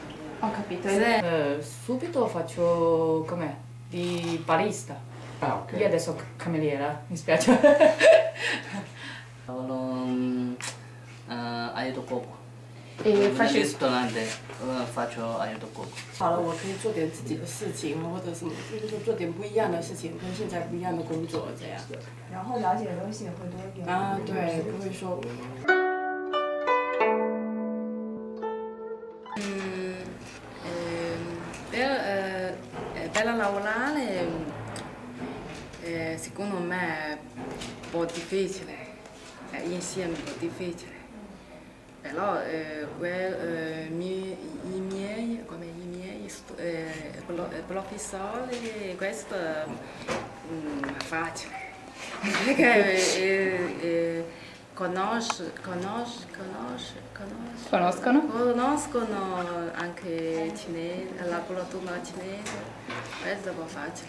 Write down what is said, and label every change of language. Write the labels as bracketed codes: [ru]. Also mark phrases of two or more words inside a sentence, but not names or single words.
[it] Ho capito. Subito faccio com'è? Di barista. Ah, ok. Io adesso cameriera, mi spiace. Lavoro aiuto cuoco. E nel faccio... ristorante faccio aiuto cuoco. [zh] 好了，我可以做点自己的事情，或者什么，就是做点不一样的事情，跟现在不一样的工作这样。然后了解的东西也会多一点。对，不会说。 [it] Per lavorare secondo me è un po' difficile, insieme un po' difficile. Però i miei professori questo è facile, perché conoscono anche cinese, la cultura cinese, questo è un po' facile.